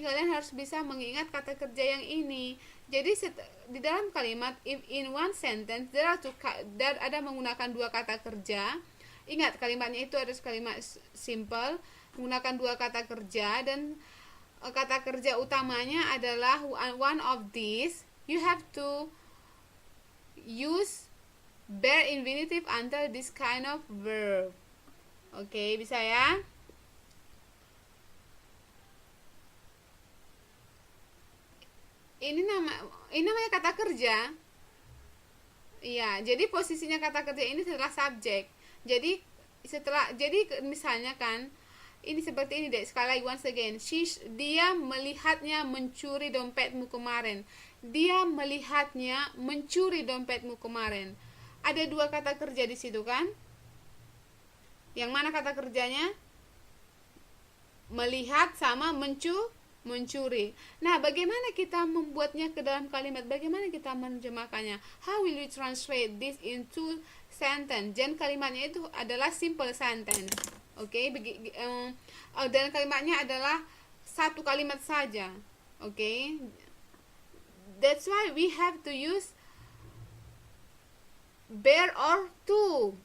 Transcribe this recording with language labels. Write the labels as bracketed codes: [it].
[id] Kalian harus bisa mengingat kata kerja yang ini. Jadi di dalam kalimat [en] if in one sentence there [id] ada menggunakan dua kata kerja. Ingat kalimatnya itu ada kalimat simple menggunakan dua kata kerja dan kata kerja utamanya adalah [en] one of these. You have to use bare infinitive under this kind of verb. [id] Oke, bisa ya? Ini namanya kata kerja. Iya, jadi posisinya kata kerja ini setelah subjek. Jadi misalnya kan ini seperti ini deh, sekali lagi [en] once again. [id] Dia melihatnya mencuri dompetmu kemarin. Dia melihatnya mencuri dompetmu kemarin. Ada dua kata kerja di situ kan? Yang mana kata kerjanya? Melihat sama mencuri. Nah, bagaimana kita membuatnya ke dalam kalimat? Bagaimana kita menerjemahkannya? [en] How will we translate this into sentence? [id] Dan kalimatnya itu adalah simple sentence. Oke, dan kalimatnya adalah satu kalimat saja. Oke. [en] That's why we have to use bare or to.